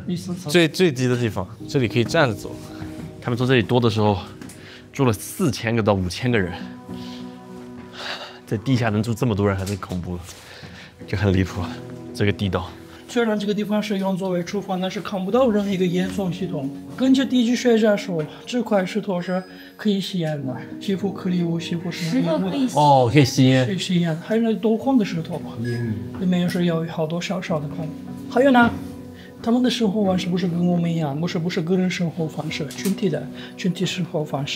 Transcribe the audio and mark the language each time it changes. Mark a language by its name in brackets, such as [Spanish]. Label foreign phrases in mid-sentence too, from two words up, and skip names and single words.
[Chinese] 最低的地方，这里可以站着走。他们说这里多的时候住了4000个到5000个人，在地下能住这么多人还是恐怖的，就很离譜。这個地道。虽然這個地方是用作為廚房，但是看不到任何一個煙囪系統。根據地質學家說，這塊石頭是可以吸煙的，幾乎顆粒物，幾乎是石頭哦，可以吸煙。可以吸煙，還有那個多孔的石頭，裡面也是有好多小小的孔。還有呢，他們的生活方式不是跟我們一樣，不是個人生活方式，群體生活方式。